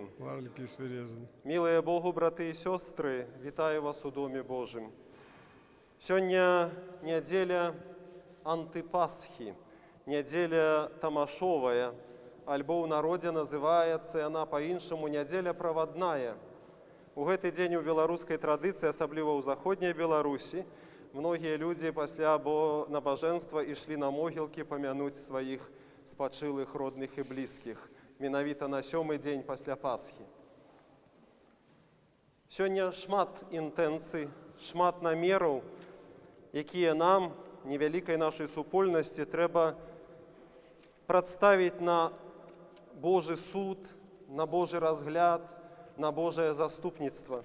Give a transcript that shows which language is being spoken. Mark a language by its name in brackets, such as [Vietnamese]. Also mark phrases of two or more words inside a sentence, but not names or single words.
[Ukrainian] Варлики свирезен. Милые Богу, брати і сестри, вітаю вас у Домі Божим. Сьогодні неділя антипасхи, неділя Тамашовая, альбо у народі називається вона по-іншому неділя праводная. [Belarusian] У гэты дзень у беларускай традыцыі, асабліва ў заходняй Беларусі, многія людзі пасля набажэнства ішлі на могілкі памянуць сваіх спачылых родных і блізкіх, менавіта на 7-й дзень пасля Пасхі. Сёння шмат інтэнцый, шмат намераў, якія нам, невялікай нашай супольнасці, трэба прадставіць на Божы суд, на Божы разгляд, на Божае заступніцтва.